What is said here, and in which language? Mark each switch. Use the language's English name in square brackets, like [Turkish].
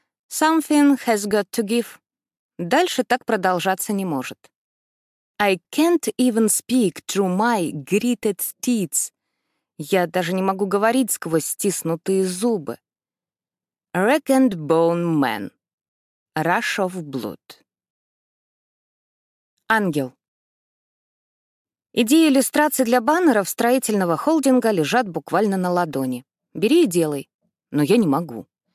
[English] Something has got to give. [Russian] Дальше так продолжаться не может. [English] I can't even speak through my gritted teeth. [Russian] Я даже не могу говорить сквозь стиснутые зубы. [English] Rag and bone man. Rush of blood. [Russian] Ангел. Идеи иллюстраций для баннеров строительного холдинга лежат буквально на ладони. Бери и делай. Но я не могу.